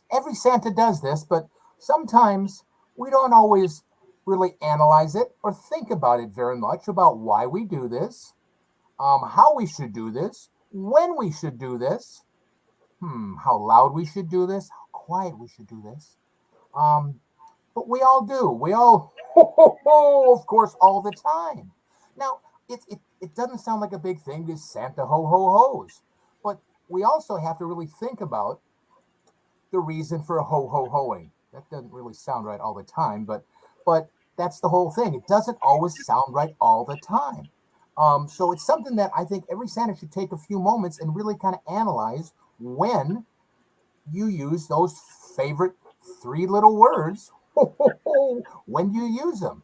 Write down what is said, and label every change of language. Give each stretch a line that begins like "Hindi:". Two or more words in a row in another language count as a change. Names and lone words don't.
English: Every Santa does this, but sometimes we don't always really analyze it or think about it very much about why we do this, how we should do this, when we should do this, how loud we should do this, how quiet we should do this. Um, but we all do. We all, of course, all the time. Now, it doesn't sound like a big thing, this Santa ho-ho-hos. But we also have to really think about the reason for ho-ho-hoing. That doesn't really sound right all the time, but that's the whole thing. It doesn't always sound right all the time. So it's something that I think every Santa should take a few moments and really kind of analyze when you use those favorite three little words when you use them.